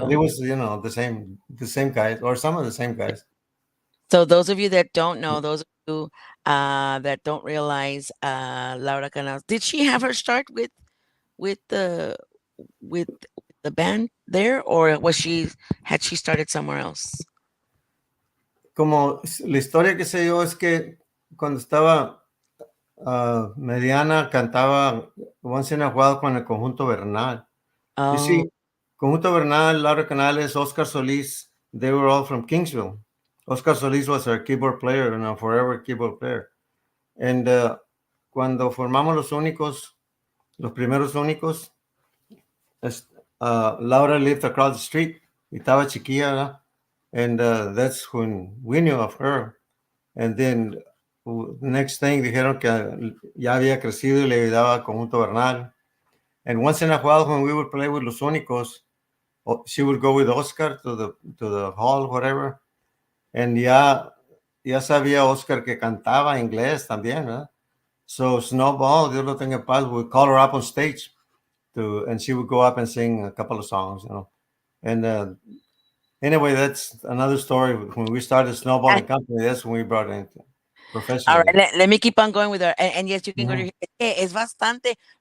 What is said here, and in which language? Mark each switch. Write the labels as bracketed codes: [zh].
[en] But it was, the same guys, or some of the same guys. So those of you that don't know, those of you that don't realize, Laura Canales, did she have her start with the band there, or had she started somewhere else? [es] Como la historia que sé yo es que cuando estaba mediana cantaba [en] once in a while [es] con el Conjunto Bernal. Oh. [en] You see, Conjunto Bernal, Laura Canales, Oscar Solis, they were all from Kingsville. Oscar Solis was our keyboard player and a forever keyboard player. And [es] cuando formamos los primeros únicos, Laura [en] lived across the street [es] y estaba chiquilla, ¿no? [en] And that's when we knew of her. And then the next thing [es] dijeron que ya había crecido y le ayudaba Conjunto Bernal. [en] And once in a while when we would play with Los Únicos, she would go with Oscar to the hall, whatever. And [es] ya sabía Oscar que cantaba inglés también, ¿verdad? [en] So Snowball, [es] Dios lo tenga en paz, [en] would call her up on stage and she would go up and sing a couple of songs, And anyway, that's another story. When we started Snowball and Company, that's when we brought it into professionally. All right, let me keep on going with her. And yes, you can go to [es] Es bastante.